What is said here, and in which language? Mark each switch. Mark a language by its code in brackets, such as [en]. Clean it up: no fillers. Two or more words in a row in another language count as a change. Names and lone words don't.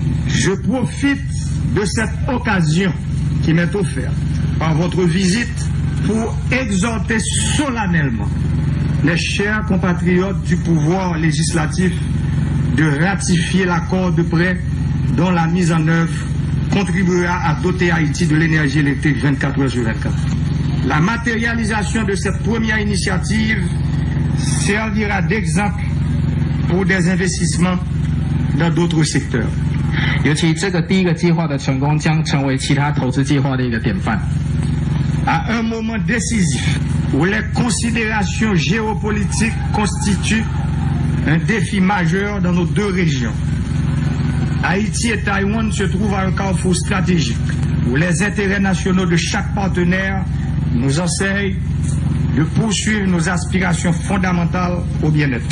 [fr] Je profite de cette occasion qui m'est offerte par votre visite pour exhorter solennellement les chers compatriotes du pouvoir législatif de ratifier l'accord de prêt dont la mise en œuvre contribuera à doter Haïti de l'énergie électrique 24 heures sur 24. La matérialisation de cette première initiative servira d'exemple pour des investissements dans d'autres secteurs. [zh] 尤其这个第一个计划的成功，将成为其他投资计划的一个典范。 [fr] À un moment décisif où les considérations géopolitiques constituent un défi majeur dans nos deux régions, Haïti et Taïwan se trouvent à un carrefour stratégique où les intérêts nationaux de chaque partenaire nous enseignent de poursuivre nos aspirations fondamentales au bien-être.